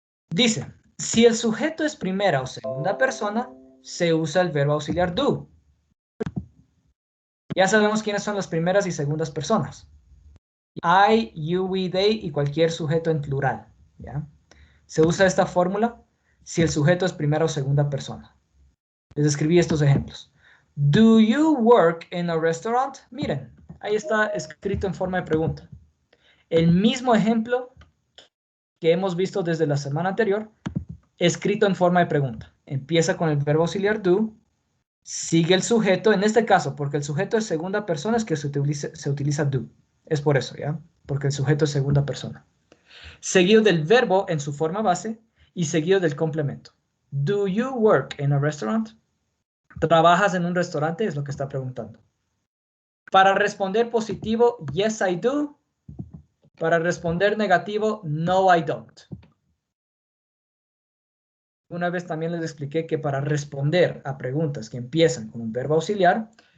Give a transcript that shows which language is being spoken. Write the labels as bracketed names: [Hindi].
[Spanish] Dice, si el sujeto es primera o segunda persona, se usa el verbo auxiliar do. Ya sabemos quiénes son las primeras y segundas personas. I, you, we, they y cualquier sujeto en plural. ¿Ya? Se usa esta fórmula si el sujeto es primera o segunda persona. Les escribí estos ejemplos. [English] Do you work in a restaurant? [Spanish] Miren, ahí está escrito en forma de pregunta. El mismo ejemplo que hemos visto desde la semana anterior, escrito en forma de pregunta. Empieza con el verbo auxiliar do, sigue el sujeto, en este caso, porque el sujeto es segunda persona, es que se utiliza do. Es por eso, ¿ya? Porque el sujeto es segunda persona. Seguido del verbo en su forma base y seguido del complemento. [English] Do you work in a restaurant? [Spanish] ¿Trabajas en un restaurante? Es lo que está preguntando. Para responder positivo, [English] yes I do. [Spanish] Para responder negativo, [English] no I don't. [Spanish] Una vez también les expliqué que para responder a preguntas que empiezan con un verbo auxiliar,